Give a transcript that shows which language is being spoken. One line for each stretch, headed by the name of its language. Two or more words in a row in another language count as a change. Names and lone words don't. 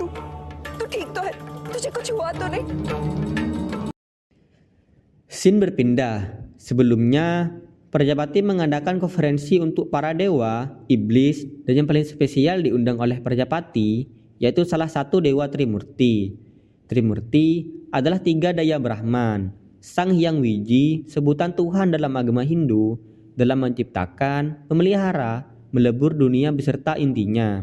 Hindi: तू ठीक तो है? तुझे कुछ हुआ तो नहीं?
Indonesian: Scene berpindah. Sebelumnya, Prajapati mengadakan konferensi untuk para dewa, iblis, dan yang paling spesial diundang oleh Prajapati, yaitu salah satu dewa Trimurti. Trimurti adalah 3 daya Brahman, Sang Hyang Wiji, sebutan Tuhan dalam agama Hindu, dalam menciptakan, memelihara, melebur dunia beserta intinya.